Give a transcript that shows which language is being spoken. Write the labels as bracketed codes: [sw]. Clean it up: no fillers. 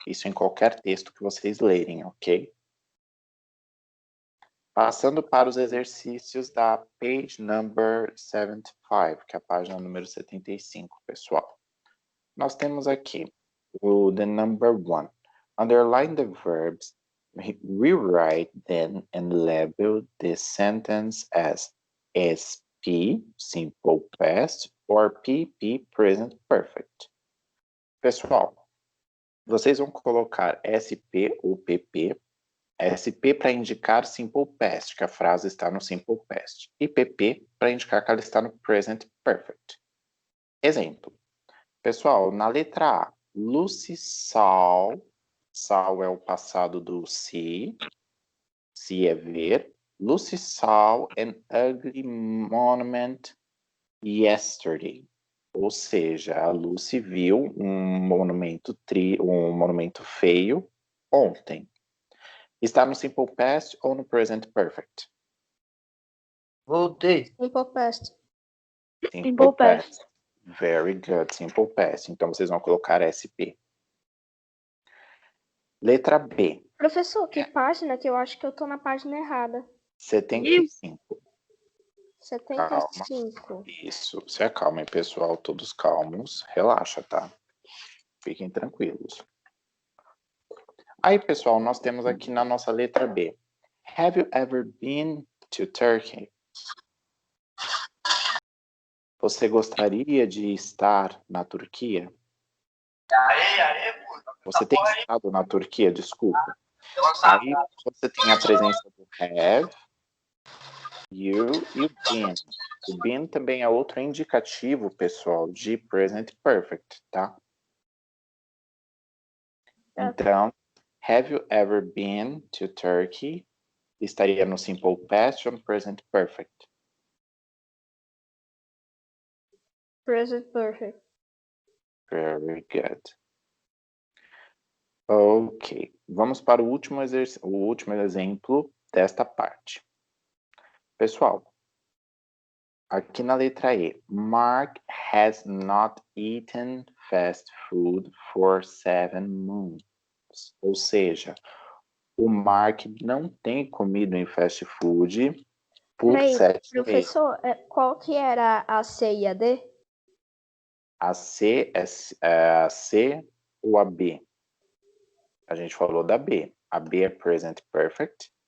[pt] Isso em qualquer texto que vocês lerem, ok? Passando para os exercícios da [en] page number 75, [pt] que é a página número 75, pessoal. Nós temos aqui o [en] the number 1. Underline the verbs, rewrite them and label the sentence as SP, simple past, or PP, present perfect. [pt] Pessoal, vocês vão colocar SP ou PP. SP para indicar simple past, que a frase está no simple past. E PP para indicar que ela está no present perfect. Exemplo. Pessoal, na letra A, [en] Lucy saw. [pt] Saw é o passado do see. See é ver. [en] Lucy saw an ugly monument yesterday. [pt] Ou seja, a Lucy viu um monumento feio ontem. Está no simple past ou no present perfect? Voltei. [en] Simple past. Simple past. Very good, simple past. [pt] Então vocês vão colocar SP. Letra B. Professor, que página? Que eu acho que eu tô na página errada. 75. 75. Isso, se acalmem, pessoal, todos calmos. Relaxa, tá? Fiquem tranquilos. Aí, pessoal, nós temos aqui na nossa letra B. [en] Have you ever been to Turkey? [pt] Você gostaria de estar na Turquia? Você tem estado na Turquia, desculpa. Aí você tem a presença do have, you e o been. O been também é outro indicativo, pessoal, de present perfect, tá? Então, [en] have you ever been to Turkey? [pt] Estaria no simple past ou no present perfect? [en] Present perfect. Very good. [pt] Ok, vamos para o último exemplo desta parte. Pessoal, aqui na letra E, [en] Mark has not eaten fast food for 7 months. [pt] Ou seja, o Mark não tem comido em fast food por Peraí, 7 meses. professor, qual que era a C e a D? A C é a C ou a B? A gente falou da B. A B é present perfect.